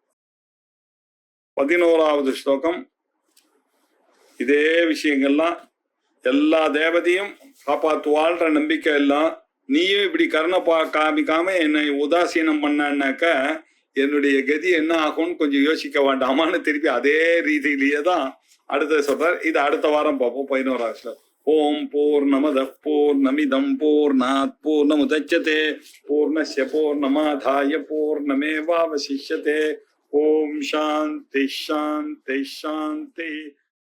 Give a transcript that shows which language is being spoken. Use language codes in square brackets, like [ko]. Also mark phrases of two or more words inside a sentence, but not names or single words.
[ta] 11வது ஸ்லோகம் இதே விஷயங்கள்லாம், எல்லா தேவதையும் காப்பாத்துவாள்ன்ற நம்பிக்கை எல்லாம், நீயும் இப்படி கருணை காமிக்காம என்னை உதாசீனம் பண்ணாக்க என்னுடைய கதி என்ன ஆகும்னு கொஞ்சம் யோசிக்க வேண்டாமான்னு திருப்பி அதே ரீதியிலேயே தான் அடுத்தது சொல்றார். இது அடுத்த வாரம் பார்ப்போம். 11வது ஸ்லோகம். [sa] ओम् पूर्णमदः पूर्णमिदं पूर्णात् पूर्णमुदच्यते पूर्णस्य पूर्णमादाय पूर्णमेवावशिष्यते. ओम् शान्तिः शान्तिः शान्तिः.